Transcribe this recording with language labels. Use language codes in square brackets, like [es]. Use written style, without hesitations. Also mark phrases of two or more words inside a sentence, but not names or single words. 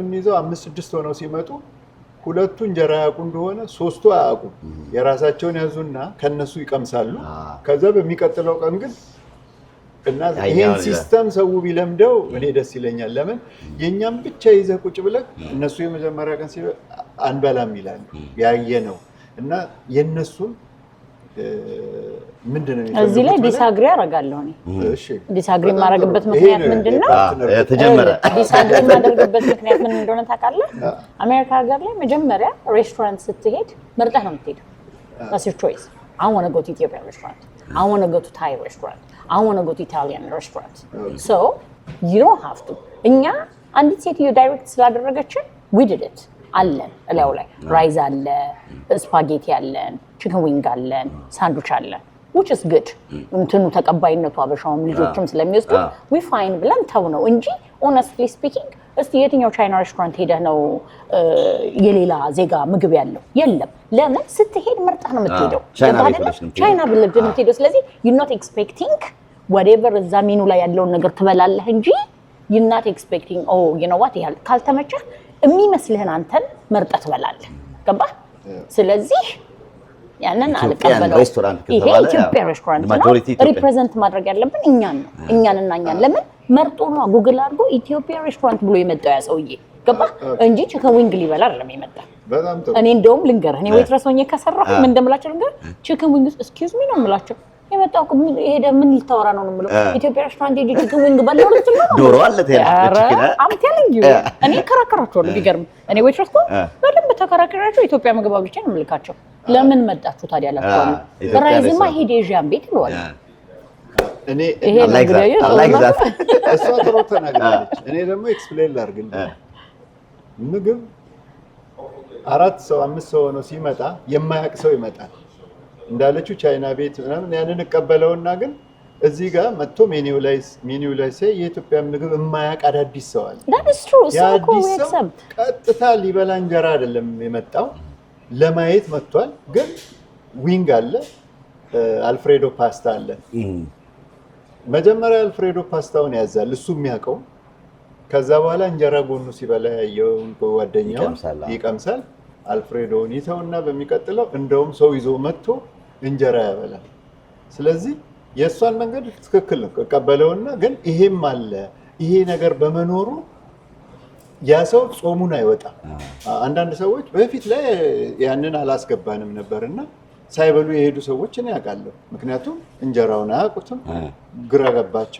[am] እንይዘው 5-6 ሆነው ሲመጡ ሁለቱ እንጀራ ያውቁ እንደሆነ ሶስቱ አያውቁ የራሳቸውን ያዙና ከነሱ ይቀምሳሉ ከዛ በሚቀጥለው ቀን ግን እና ይሄን ሲስተም ሰው ቢለምደው እኔ ደስ ይለኛል ለምን የኛም ብቻ ይዘህ ቁጭ ብለህ እነሱ የመጀመሪያ ቀን ሲሉ አንበላም ይላሉ ያየነው እና የነሱን ምንድነው እዚህ ላይ ዲስአግሪ አደርጋለሁ እኔ እሺ ዲስአግሪ ማድረግበት ምክንያት ምንድነው ተጀመረ ዲስአግሪ ማድረግበት ምክንያት ምን እንደሆነ ታውቃለህ አሜሪካ ሀገር ላይ መጀመሪያ ሬስቶራንት ስትሄድ መርጠህ ነው የምትሄደው [en] that's your choice I want to go to Ethiopian restaurant I want to go to Thai restaurant I want to go to Italian restaurant so you don't have to [am] እኛ አንዲት ሴትዮ ዳይሬክት ስላደረገችን [en] we did it [am] አለን እላው ላይ ራይዝ አለ ስፓጌቲ አለን [en] chicken wing [am] አለን ሳንዱች አለን [en] which is good [am] እንትኑ ተቀባይነቱ አበሻውም ልጆችም ስለሚወስዱ [en] we fine [am] ብለን ተው ነው እንጂ [en] honestly speaking [am] እስቲ የትኛው ቻይና ሬስቶራንት ሄደህ ነው የሌላ ዜጋ ምግብ ያለው የለም ለምን ስትሄድ መርጠህ ነው የምትሄደው ቻይና ብለህ ነው የምትሄደው ስለዚህ [en] you not expecting whatever [am] እዛ ሜኑ ላይ ያለውን ነገር ትበላለህ እንጂ [en] you not expecting oh you know what [am] ይላል ካልተመቸህ የሚመስልህን አንተን መርጠህ ትበላለህ ገባ ስለዚህ ያንን አልቀበለው ይሄ ኢትዮጵያ ሬስቶራንት ነው ሪፕሬዘንት ማድረግ ያለብን እኛን ነው እኛንና እኛን ለምን መርጦ ነው ጉግል አድርጎ ኢትዮጵያ ሬስቶራንት ብሎ የመጣው ያ ሰውዬ ገባ እንጂ [en] chicken wing [am] ሊበላ አይደለም የመጣው በጣም ጥሩ እኔ እንደውም ልንገርህ እኔ ዌትረስ ሆኜ ከሰራሁ ምን እንደምላቸው ልንገር [en] chicken wing excuse me [am] ነው የምላቸው የመጣው ሄደ ምን ልታወራ ነው የምለው ኢትዮጵያ ሬስቶራንት ሄደ [en] chicken wing [am] በላው ልትል ነው ዶሮ አለ ተያለ [en] I'm telling you [am] እኔ ከራከራቸዋለሁ ቢገርም እኔ ዌትረስ ኮ በደንብ ተከራከራቸው ኢትዮጵያ ምግብ አብልቼ ነው የምልካቸው ለምን መጣችሁ ታዲያ አላችሁ ራይዝማ ሄደ ኤዥያን ቤት ነው እኔ [en] like that [am] እሷ ጥሩ ተናግራለች እኔ ደግሞ ኤክስፕሌን ላድርግልህ ምግብ 4 ሰው 5 ሰው ነው ሲመጣ የማያውቅ ሰው ይመጣል እንዳለችው ቻይና ቤት ምናምን ያንን እቀበለውና ግን እዚህ ጋር መጥቶ ሜኒው ላይ ሳይ የኢትዮጵያ ምግብ የማያውቅ አዳዲስ ሰው አለ [en] that is true so cool we accept [am] ቀጥታ ሊበላ እንጀራ አይደለም የመጣው ለማየት መጥቷል ግን ዊንግ አለ አልፍሬዶ ፓስታ አለ መጀመሪያ አልፍሬዶ ፓስታውን ያዛል እሱ የሚያውቀው ከዛ በኋላ እንጀራ ጎኑ ሲበላ ያየው ጓደኛው ይቀምሳል አልፍሬዶውን ይተውና በሚቀጥለው እንደውም ሰው ይዞ መጥቶ እንጀራ ያበላል ስለዚህ የእሷን መንገድ ትክክል ነው ተቀበለውና ግን ይሄም አለ ይሄ ነገር በመኖሩ ያ ሰው ጾሙን አይወጣም አንዳንድ ሰዎች በፊት ላይ ያንን አላስገባንም ነበርና ሳይበሉ የሄዱ ሰዎች እኔ ያውቃለሁ ምክንያቱም እንጀራውን አያውቁትም ግራ ገባቸው